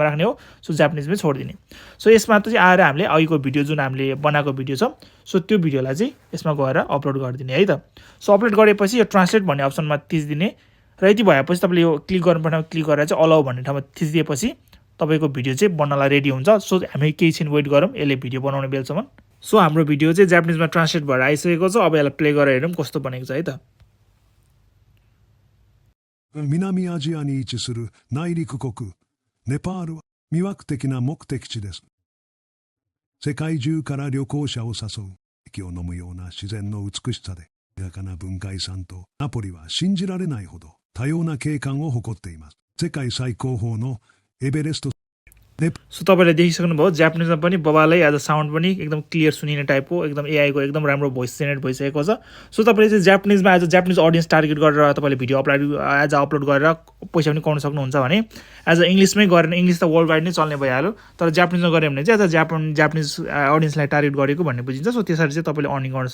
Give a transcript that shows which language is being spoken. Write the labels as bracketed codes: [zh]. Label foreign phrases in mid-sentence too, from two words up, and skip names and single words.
[ne] राख्ने हो सो जापानिजमै छोडिदिने सो यसमा चाहिँ आएर हामीले अहिलेको भिडियो जुन हामीले बनाएको भिडियो छ सो त्यो भिडियोलाई चाहिँ यसमा गएर अपलोड गरिदिने है त सो अपलोड गरेपछि यो ट्रान्सलेट भन्ने अप्सनमा थिचिदिने र यति भएपछि तपाईँले यो क्लिक गर्नुपर्ने क्लिक गरेर चाहिँ अलाउ भन्ने ठाउँमा थिचिदिएपछि तपाईँको भिडियो चाहिँ बन्नलाई रेडी हुन्छ सो हामी केही छिन वेट गरौँ यसले भिडियो बनाउने बेलसम्म सो हाम्रो भिडियो चाहिँ जापानिजमा ट्रान्सलेट भएर आइसकेको छ अब यसलाई प्ले गरेर हेरौँ कस्तो बनेको छ है त [ja] 南アジアに位置する内陸国ネパールは魅惑的な目的地です。世界中から旅行者を誘う息を飲むような自然の美しさで豊かな文化遺産とナポリは信じられないほど多様な景観を誇っています。世界最高峰のエベレスト [ne] सो तपाईँले देखिसक्नुभयो जापानिजमा पनि बबालै आज साउन्ड पनि एकदम क्लियर सुनिने टाइपको एकदम एआईको एकदम राम्रो [en] voice generate [ne] भइसकेको छ सो तपाईँले चाहिँ जापानिजमा [en] as a Japanese audience target [ne] गरेर तपाईँले भिडियो अपलोड गरेर पैसा पनि कमाउन सक्नुहुन्छ भने एज अ इङ्ग्लिसमै गरेर इङ्ग्लिस त [en] world wide [ne] नै चल्ने भइहाल्यो तर जापानिजमा गऱ्यो भने चाहिँ [en] as a Japanese [ne] अडियन्सलाई टार्गेट गरेको भन्ने बुझिन्छ सो त्यसरी चाहिँ तपाईँले अर्निङ गर्न